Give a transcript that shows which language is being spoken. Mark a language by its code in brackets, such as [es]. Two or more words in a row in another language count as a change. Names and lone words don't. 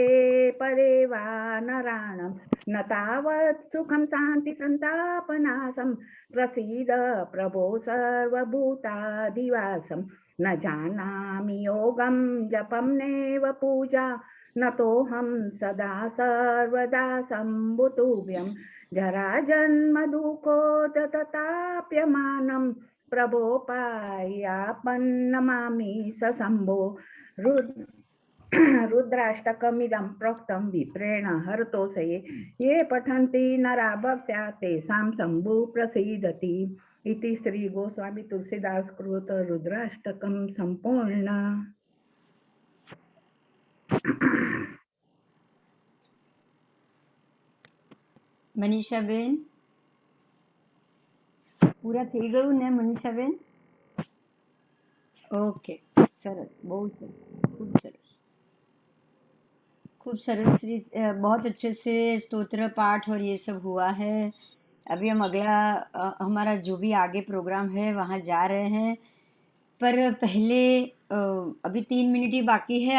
[sa] परे वा नराणां न तावत् सुखं शान्ति सन्तापनाशं प्रसीद प्रभो सर्वभूताधिवासं न जानामि योगं जपं नैव पूजा नतोऽहं सदा सर्वदा सम्भुतुभ्यं जराजन्मदुःखोदतताप्यमानं प्रभो पायापन्नमामि सशम्भो। रुद्राष्टकमिदं प्रोक्तं विप्रेण हरतोषये ये पठन्ति नरा भक्त्या तेषां शम्भुः प्रसीदति इति श्री गोस्वामी तुलसीदास कृत रुद्राष्टकं संपूर्ण। [gu] મનીષાબેન પૂરા થઈ ગયું ને મનીષાબેન? ઓકે, સરસ, બહુ સરસ, [hi] खूब सरस बहुत अच्छे से स्तोत्र पाठ और ये सब हुआ है। अभी हम अगला हमारा जो भी आगे प्रोग्राम है वहाँ जा रहे हैं, पर पहले अभी 3 मिनट ही बाकी है।